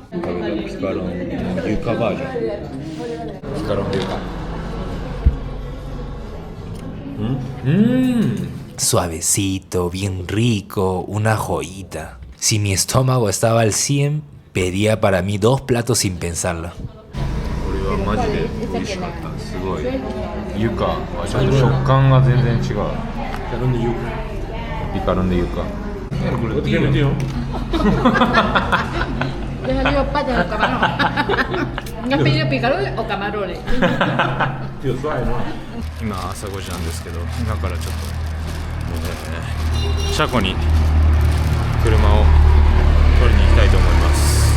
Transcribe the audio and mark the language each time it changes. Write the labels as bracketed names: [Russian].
[Spanish] Picarón yuca version. Picarón yuca. Suavecito, bien rico, una joyita. Si mi estómago estaba al 100, pedía para mí 2 platos sin pensarlo. [Japanese] マジで美味しかった。すごいユカ、ちょっと食感が全然違う。 [Spanish] Picaron de yuca. Yo salió pata de los camarones. ¿No has pedido picarones o camarones? [Japanese] 今朝5時なんですけど、今からちょっと、車庫に車を取りに行きたいと思います。